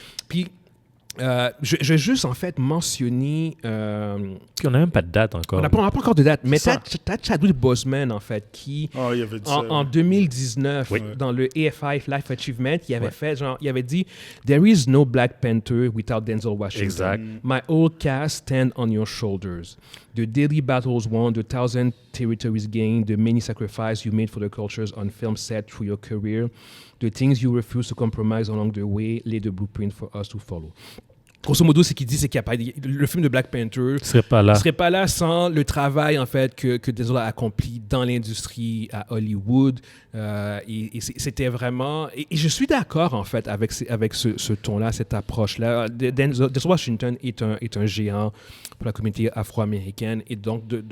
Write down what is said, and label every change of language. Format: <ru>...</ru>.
<fr>Puis, je vais juste en fait mentionner. Puis on n'a même pas de date encore. On n'a pas encore de date, mais t'as Chadwick Boseman en fait qui en 2019 dans le AFI Life Achievement, il avait fait genre, il avait dit</fr> <en>There is no Black Panther without Denzel Washington.</en> <fr>Exact.</fr> <en>My whole cast stand on your shoulders. The daily battles won, the 1,000 territories gained, the many sacrifices you made for the cultures on film set through your career, the things you refuse to compromise along the way, lay the blueprint for us to follow.</en> <fr>Grosso modo, ce qu'il dit, c'est qu'il le film de Black Panther ne serait pas là sans le travail en fait que Denzel a accompli dans l'industrie à Hollywood. Et c'était vraiment... Et je suis d'accord en fait avec ce ton-là, cette approche-là. Denzel Washington est un géant pour la communauté afro-américaine et donc</fr>